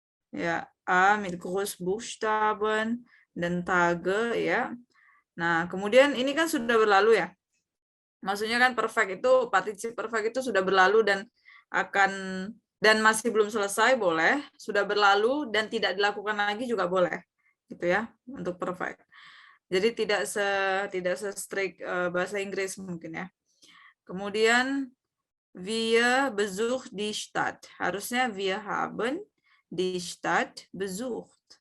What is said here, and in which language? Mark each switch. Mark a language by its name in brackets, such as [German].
[Indonesian] Ya, A [German] mit Großbuchstaben [Indonesian] dan Tage ya. Nah, kemudian ini kan sudah berlalu ya. Maksudnya kan perfect itu, participle perfect itu sudah berlalu dan masih belum selesai boleh, sudah berlalu dan tidak dilakukan lagi juga boleh. Gitu ya, untuk perfect. Jadi tidak strict bahasa Inggris mungkin ya. Kemudian [German] wir besucht die Stadt. [Indonesian] Harusnya [German] wir haben die Stadt besucht.